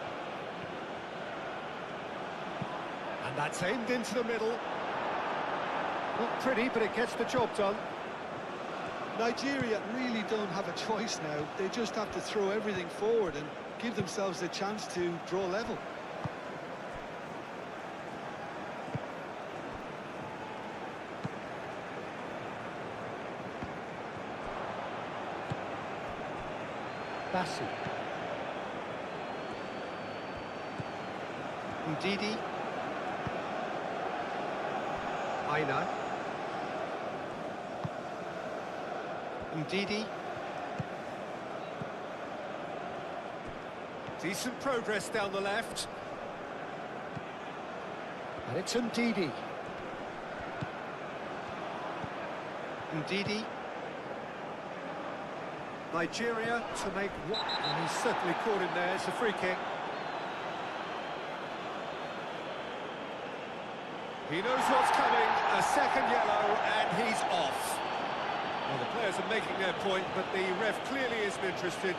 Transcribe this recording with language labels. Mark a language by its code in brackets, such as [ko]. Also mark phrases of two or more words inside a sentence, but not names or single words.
[en] And that's aimed into the middle. Not pretty, but it gets the job done. Nigeria really don't have a choice now. They just have to throw everything forward and give themselves a chance to draw level. Bassi. Ndidi. Aina. Ndidi. Decent progress down the left. And it's Ndidi. Ndidi. Nigeria to make one. And he's certainly caught him there. It's a free kick. He knows what's coming. A second yellow, and he's off. Well, the players are making their point, but the ref clearly isn't interested.